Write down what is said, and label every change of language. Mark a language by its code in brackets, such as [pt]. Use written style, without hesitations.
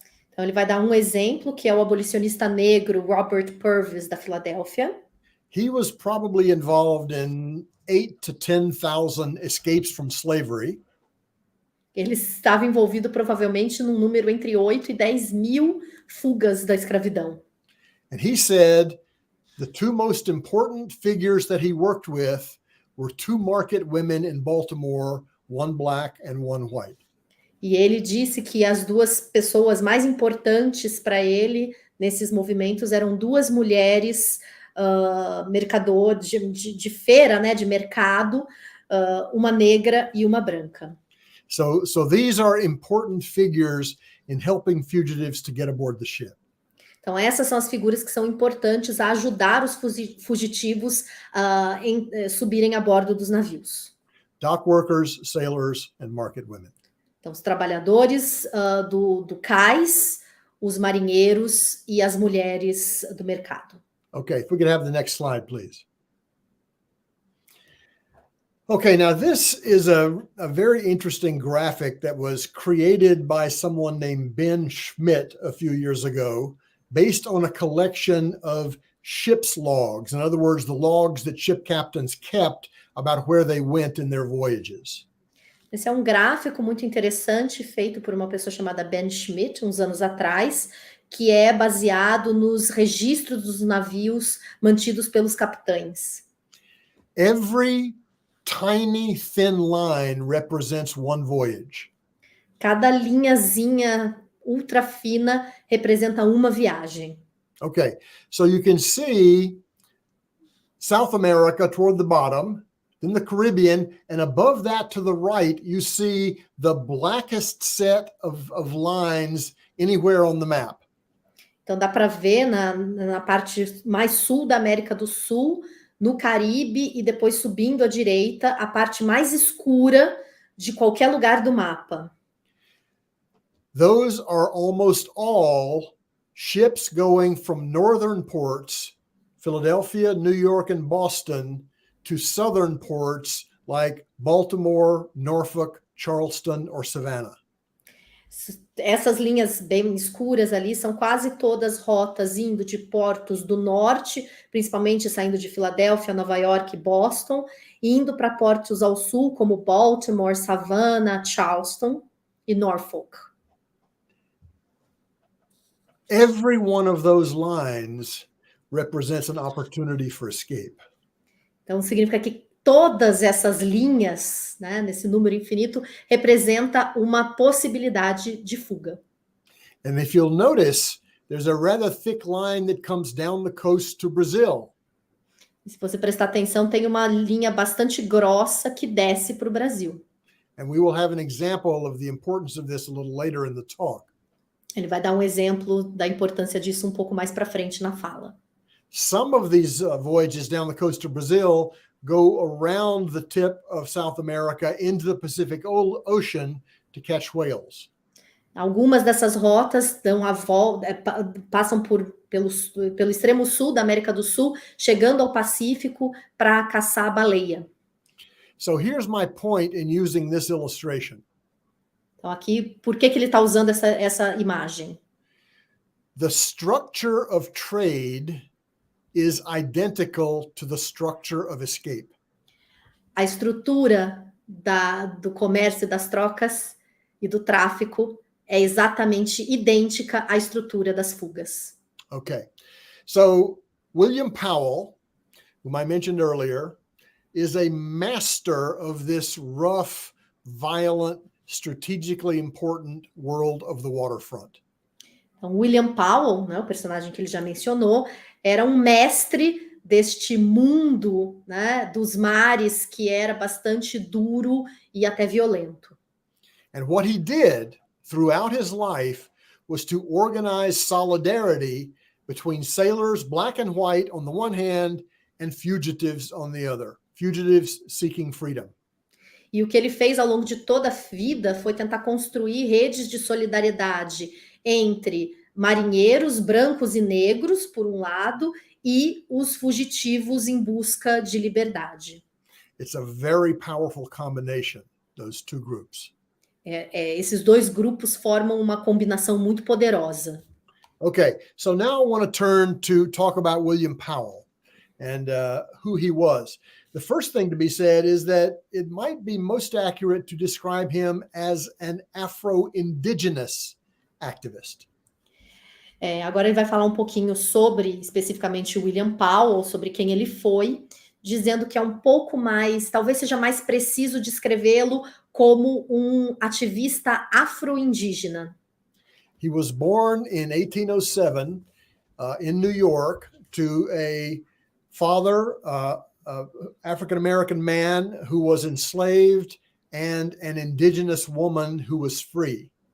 [pt] Então, ele vai dar um exemplo, que é o abolicionista negro Robert Purvis, da Filadélfia. [en] He was probably involved in 8,000 to 10,000 escapes from slavery. [pt] Ele estava envolvido provavelmente num número entre 8 e 10 mil fugas da escravidão. [en] And he said the two most important figures that he worked with were 2 market women in Baltimore, one black and one white. [pt] E ele disse que as 2 pessoas mais importantes para ele nesses movimentos eram 2 mulheres mercador de feira, né, de mercado, uma negra e uma branca. [en] So these are important figures in helping fugitives to get aboard the ship. [pt] Então, essas são as figuras que são importantes a ajudar os fugitivos a subirem a bordo dos navios. [en] Dock workers, sailors, and market women. [pt] Então, os trabalhadores do cais, os marinheiros e as mulheres do mercado. [en] Okay, if we could have the next slide, please. Okay, now this is a very interesting graphic that was created by someone named Ben Schmidt a few years ago, based on a collection of ship's logs. In other words, the logs that ship captains kept about where they went in their voyages. [pt] Esse é um gráfico muito interessante feito por uma pessoa chamada Ben Schmidt, uns anos atrás, que é baseado nos registros dos navios mantidos pelos capitães. [en] Every tiny thin line represents one voyage. [pt] Cada linhazinha ultra fina representa uma viagem. [en] Okay, so you can see South America toward the bottom, then the Caribbean, and above that to the right, you see the blackest set of lines anywhere on the map. [pt] Então dá para ver na parte mais sul da América do Sul, no Caribe, e depois subindo à direita, a parte mais escura de qualquer lugar do mapa. [en] Those are almost all ships going from northern ports, Philadelphia, New York, and Boston, to southern ports like Baltimore, Norfolk, Charleston, or Savannah. [pt] Essas linhas bem escuras ali são quase todas rotas indo de portos do norte, principalmente saindo de Filadélfia, Nova York e Boston, e indo para portos ao sul, como Baltimore, Savannah, Charleston e Norfolk. [en] Every one of those lines represents an opportunity for escape. [pt] Então, significa que todas essas linhas, né, nesse número infinito, representa uma possibilidade de fuga. [en] And if you'll notice, there's a rather thick line that comes down the coast to Brazil. [pt] E se você prestar atenção, tem uma linha bastante grossa que desce para o Brasil. [en] And we will have an example of the importance of this a little later in the talk. [pt] Ele vai dar um exemplo da importância disso um pouco mais para frente na fala. [en] Some of these voyages down the coast of Brazil go around the tip of South America into the Pacific Ocean to catch whales. [pt] Algumas dessas rotas dão a volta, passam pelo extremo sul da América do Sul, chegando ao Pacífico para caçar a baleia. [en] So here's my point in using this illustration. [pt] Então aqui, por que ele está usando essa imagem? [en] The structure of trade is identical to the structure of escape. [pt] A estrutura do comércio, das trocas e do tráfico é exatamente idêntica à estrutura das fugas. [en] Okay. So William Powell, whom I mentioned earlier, is a master of this rough, violent, strategically important world of the waterfront. [pt] Então, William Powell, né, o personagem que ele já mencionou, era um mestre deste mundo, né, dos mares, que era bastante duro e até violento. [en] And what he did throughout his life was to organize solidarity between sailors, black and white on the one hand, and fugitives on the other, fugitives seeking freedom. [pt] E o que ele fez ao longo de toda a vida foi tentar construir redes de solidariedade entre marinheiros brancos e negros, por um lado, e os fugitivos em busca de liberdade. [en] It's a very powerful combination, those two groups. [pt] Esses dois grupos formam uma combinação muito poderosa. [en] Okay, so now I want to turn to talk about William Powell and who he was. The first thing to be said is that it might be most accurate to describe him as an Afro-Indigenous activist. [pt] Agora ele vai falar um pouquinho sobre, especificamente, o William Powell, sobre quem ele foi, dizendo que é um pouco mais, talvez seja mais preciso descrevê-lo como um ativista afro-indígena. [en] He was born in 1807 in New York to a father, African-American man who was enslaved and an indigenous woman who was free.